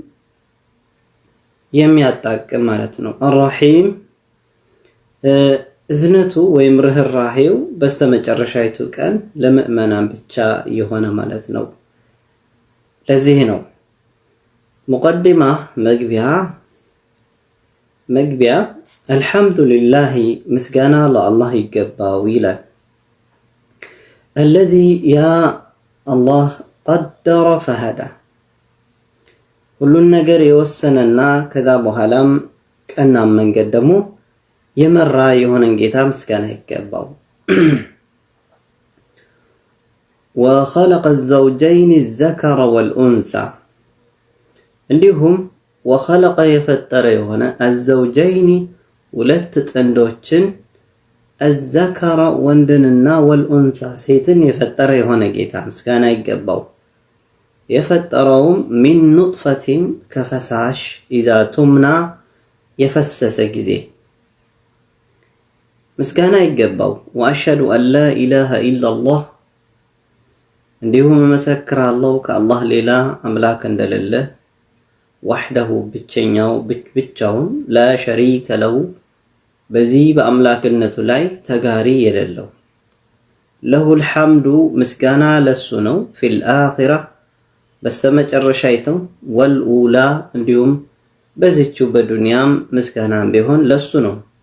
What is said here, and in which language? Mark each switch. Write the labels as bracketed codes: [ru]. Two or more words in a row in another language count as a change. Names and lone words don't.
[am] የሚያጣቅም ማለት ነው። አርረሂም እዝነቱ ወይም ርህራሄው በስተመጨረሻይቱ ቀን ለምእመናን ብቻ የሆነ ማለት ነው። ለዚህ ነው ሙቀዲማ መግቢያ አልሐምዱሊላሂ ምስጋና ለአላህ ይገባው ይላል። አለዚ ያ አላህ [ar] قدر فهدى [am] ሁሉን ነገር የወሰነና ከዛ በኋላም ቀና መንገድ ደግሞ የመራ የሆነን ጌታ ምስጋና ይገባው። [ar] وخلق الزوجين الذكر والأنثى [am] እንዲሁም وخلق የፈጠረ የሆነ الزوجين ሁለት ጥንዶችን الذكر ወንድንና والأنثى ሴትን የፈጠረ የሆነ ጌታ ምስጋና ይገባው። የፈጠረውም [ar] من نطفة [am] ከፈሳሽ [ar] إذا تمنى [am] የፈሰሰ ጊዜ ምስጋና ይገባው። [ar] وأشهد أن لا إله إلا الله [am] እንዲሁም መሰክራለሁ ከአላህ ሌላ አምላክ እንደሌለ ወህደሁ ብቻውን [ar] لا شريك له [am] በዚህ በአምላክነቱ ላይ ተጋሪ የሌለው [ar] له الحمد [am] ምስጋና ለሱ ነው። [ar] في الآخرة [am] በስተመጨረሻይቱ ወልኡላ እንዲሁም በዚህችው በዱንያም ምስጋናም ቢሆን ለሱ ነው።